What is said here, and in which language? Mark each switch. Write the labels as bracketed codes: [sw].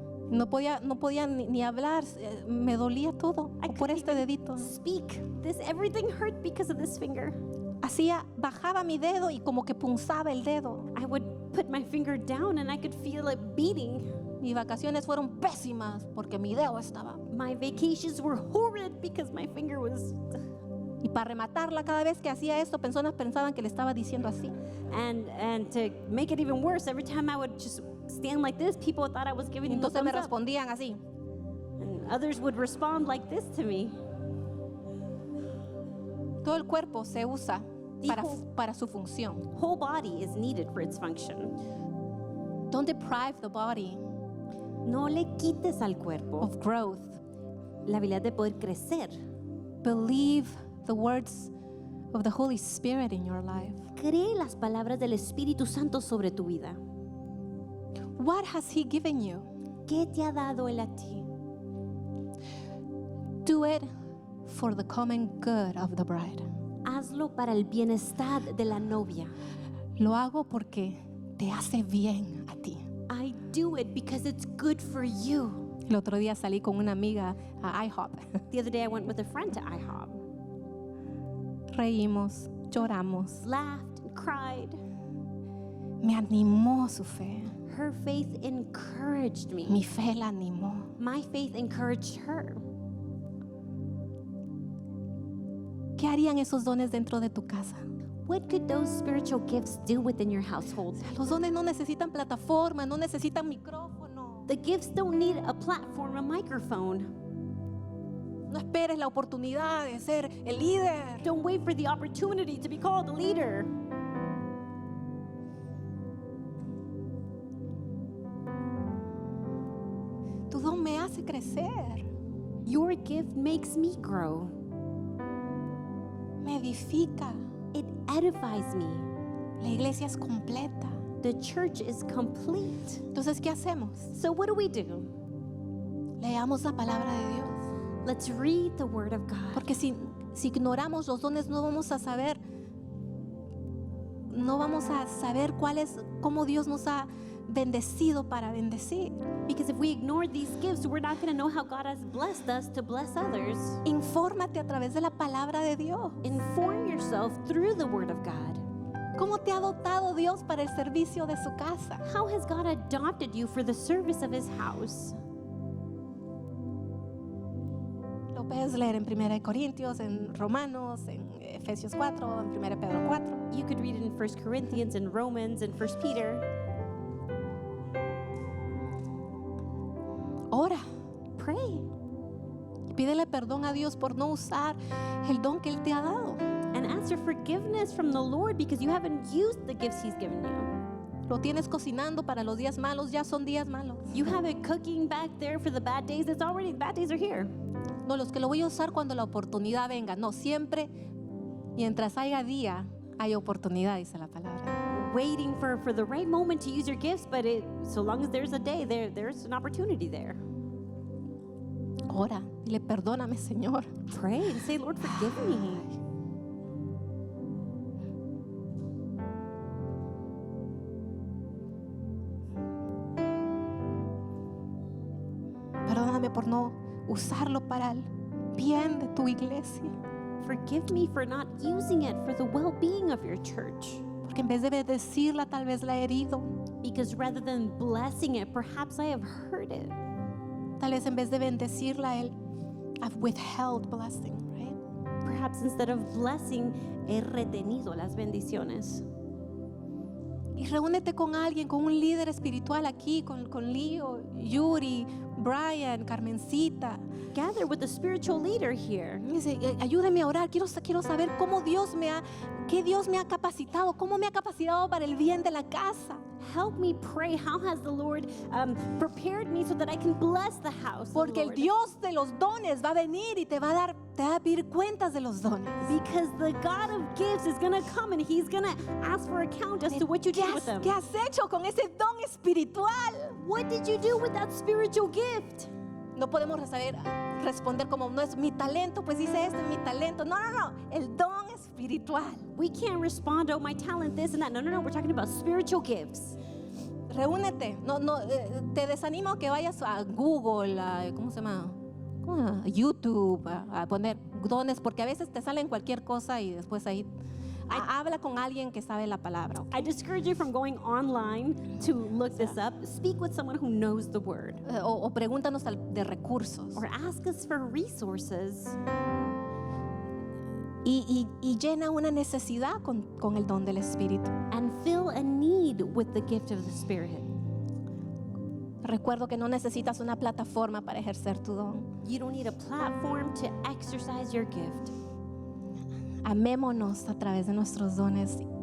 [es] No podía ni hablar, me dolía todo [en] I [es] por [en] couldn't [es] este [en] even [es] dedito. [en] Speak. Everything hurt because of this finger. [es] Bajaba mi dedo y como que punzaba el dedo. [en] I would put my finger down and I could feel it beating. [es] Mis vacaciones fueron pésimas porque mi dedo estaba. [en] My vacations were horrid because my finger was. [es] Y para rematarla, cada vez que hacía esto, personas pensaban que le estaba diciendo así. [en] And to make it even worse, every time I would just stand like this, people thought I was giving them a [es] Entonces me [en] thumbs up. [es] respondían así. [en] And others would respond like this to me. [es] Todo el cuerpo se usa Dijo- para su función. [en] Whole body is needed for its function. Don't deprive the body [es] No le quites al cuerpo [en] of growth. [es] la habilidad de poder crecer. [en] Believe the words of the Holy Spirit in your life. [es] Cree las palabras del Espíritu Santo sobre tu vida. [en] What has He given you? [es] ¿Qué te ha dado Él a ti? [en] Do it for the common good of the bride. [es] Hazlo para el bienestar de la novia. Lo hago porque te hace bien a ti. [en] I do it because it's good for you. [es] El otro día salí con una amiga a IHOP. [en] The other day I went with a friend to IHOP. [es] Reímos, lloramos. [en] Laughed and cried. [es] Me animó su fe. [en] Her faith encouraged me. [es] Mi fe la animó. [en] My faith encouraged her. [es] ¿Qué harían esos dones dentro de tu casa? [en] What could those spiritual gifts do within your household? [es] Los dones no necesitan plataforma, no necesitan micrófono. [en] The gifts don't need a platform, a microphone. [es] No esperes la oportunidad de ser el líder. [en] Don't wait for the opportunity to be called a leader. [es] Tu don me hace crecer, [en] Your gift makes me grow. [es] me edifica. [en] It edifies me. [es] La iglesia es completa. [en] The church is complete. [es] Entonces, ¿qué hacemos? [en] So what do? [es] Leamos la palabra de Dios. [en] Let's read the Word of God. [es] Porque si ignoramos los dones, no vamos a saber no vamos a saber cómo Dios nos ha bendecido para bendecir. [en] Because if we ignore these gifts, we're not going to know how God has blessed us to bless others. [es] Infórmate a través de la palabra de Dios. [en] Inform yourself through the Word of God. [es] ¿Cómo te ha dotado Dios para el servicio de su casa? [en] How has God adopted you for the service of His house? [es] Lo puedes leer en 1 Corintios, en Romanos, en Efesios 4, en 1 Pedro 4. [en] You could read it in 1 Corinthians and Romans and 1 Peter. [es] Ora [en] Pray [es] y pídele perdón a Dios por no usar el don que Él te ha dado. [en] and ask for forgiveness from the Lord because you haven't used the gifts He's given you. [es] Lo tienes cocinando para los días malos, ya son días malos. [en] You have it cooking back there for the bad days. It's already, bad days are here. [es] No, los que lo voy a usar cuando la oportunidad venga. No, siempre, mientras haya día, hay oportunidad, dice la palabra. [en] Waiting for the right moment to use your gifts, but so long as there's a day, there's an opportunity there. [es] Ora, dile, perdóname, Señor. [en] Pray and say, Lord, forgive me. [es] Perdóname por no usarlo para el bien de tu iglesia. [en] Forgive me for not using it for the well-being of your church. [es] Porque en vez de bendecirla, tal vez la he herido. [en] Because rather than blessing it, perhaps I have hurt it. [es] Tal vez en vez de bendecirla, [en] I've withheld blessing, right? Perhaps instead of blessing, [es] he retenido las bendiciones. Y reúnete con alguien, con un líder espiritual aquí, con Leo, Yuri, Brian, Carmencita. [en] Gather with a spiritual leader here. [es] Y dice, ayúdame a orar, quiero saber qué Dios me ha capacitado, cómo me ha capacitado para el bien de la casa. [en] Help me pray. How has the Lord prepared me so that I can bless the house? of the [es] Porque el [en] Lord? [es] Dios de los dones va a venir y te va a pedir cuentas de los dones. [en] Because the God of gifts is going to come and He's going to ask for account as to what you did with them. [es] ¿Qué has hecho con ese don espiritual? [en] What did you do with that spiritual gift? [es] No podemos responder como, no es mi talento, pues dice esto, es mi talento. No, el don espiritual. [en] We can't respond, oh, my talent, this and that. No. We're talking about spiritual gifts. [es] Reúnete. Te desanimo a que vayas a Google, ¿cómo se llama? A YouTube, a poner dones, porque a veces te salen cualquier cosa y después ahí habla con alguien que sabe la palabra. ¿Okay? [en] I discourage you from going online to look this up. Speak with someone who knows the word. [es] O pregúntanos de recursos. [en] Or ask us for resources. [es] Y llena una necesidad con el don del Espíritu. [en] And fill a need with the gift of the Spirit. [es] Recuerdo que no necesitas una plataforma para ejercer tu don. [en] You don't need a platform to exercise your gift. [es] Amémonos a través de nuestros dones.